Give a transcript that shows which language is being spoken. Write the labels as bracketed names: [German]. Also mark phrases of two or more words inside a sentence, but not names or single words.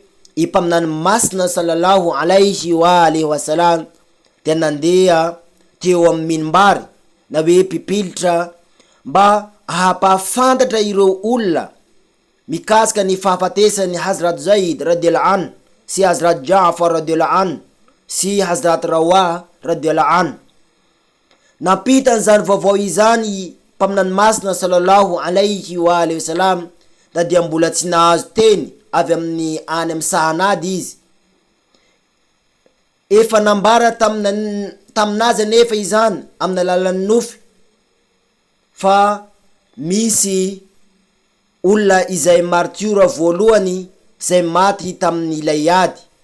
[Malagasy] i mpaminany masina [Arabic] صلى الله عليه وسلم [Malagasy] dia nandeha teo amin'ny minimbary na hoe pipilitra mba hapafantatra ireo olona mikasika ny fahafatesany Hazrat Zaid [Arabic] رضي الله عنه [Malagasy] sy Hazrat Ja'far [Arabic] رضي الله عنه [Malagasy] sy Hazrat Rawa [Arabic] رضي الله عنه. [Malagasy] Nampitan'izany vaovao izany mpaminany masina [Arabic] صلى الله عليه وآله وسلم [Malagasy] da dia mbola tsy nahazo teny avy amin'ny any amin'ny sahanady izy. Efa nambara taminazy nefa izany amin'ny alalan'ny nofy fa misy olona izay martyra voalohany izay maty tamin'ny ilay ady.